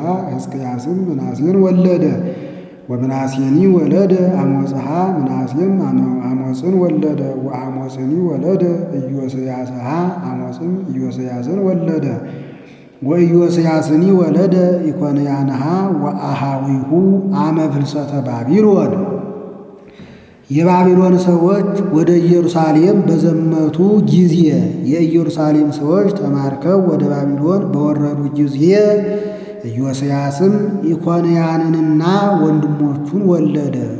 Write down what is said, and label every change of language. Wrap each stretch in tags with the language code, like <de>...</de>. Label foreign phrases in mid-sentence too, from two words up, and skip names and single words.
<am>ሕዝቅያስም ምናሴን ወለደ።</am> <gez>ወምናሴኒ ወለደ አሞጽሃ</gez> <am>ምናሴም አሞጽን ወለደ።</am> <gez>ወአሞጽኒ ወለደ ኢዮስያስሃ</gez> <am>አሞጽም ኢዮስያስን ወለደ።</am> <gez>ወኢዮስያስኒ ወለደ ኢኮንያንሃ ወአሃዊሁ አመ ፍልሰተ ባቢሎን</gez> <am>የባቢሎን ሰዎች ወደ ኢየሩሳሌም በዘመቱ ጊዜ የኢየሩሳሌም ሰዎች ተማርከው ወደ ባቢሎን በወረዱ ጊዜ ኢዮስያስም ኢኮንያንንና ወንድሞቹን ወለደ።</am>